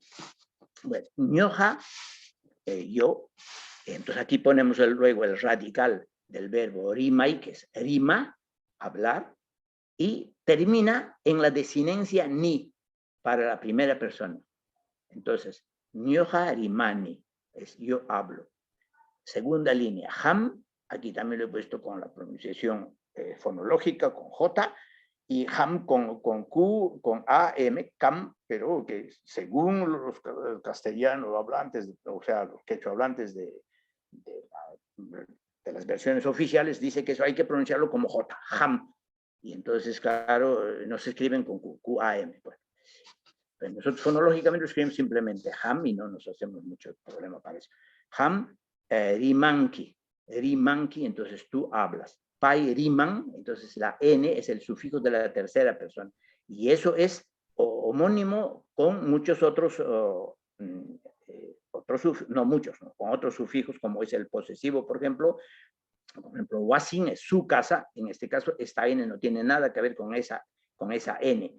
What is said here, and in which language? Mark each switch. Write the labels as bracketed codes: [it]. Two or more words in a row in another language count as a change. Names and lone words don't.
[es] Bueno, ñoja, yo. Entonces aquí ponemos luego el radical del verbo rimai, que es rima, hablar, y termina en la desinencia ni para la primera persona. Entonces, [qu] ñoja rimani, [es] es yo hablo. Segunda línea, ham, aquí también lo he puesto con la pronunciación fonológica, con J, y ham con Q, con A, M, cam, pero que según los castellanos hablantes, o sea, los quechua hablantes de las versiones oficiales dice que eso hay que pronunciarlo como J, ham. Y entonces, claro, no se escriben con Q, Q-A-M. Pues. Pero nosotros fonológicamente lo escribimos simplemente ham y no nos hacemos mucho problema para eso. [qu] Ham, rimanki. Rimanki, [es] entonces tú hablas. [qu] Pai, riman, [es] entonces la N es el sufijo de la tercera persona. Y eso es homónimo con muchos otros, no muchos, ¿no? Con otros sufijos, como es el posesivo, por ejemplo, wasin es su casa, en este caso esta N no tiene nada que ver con esa N.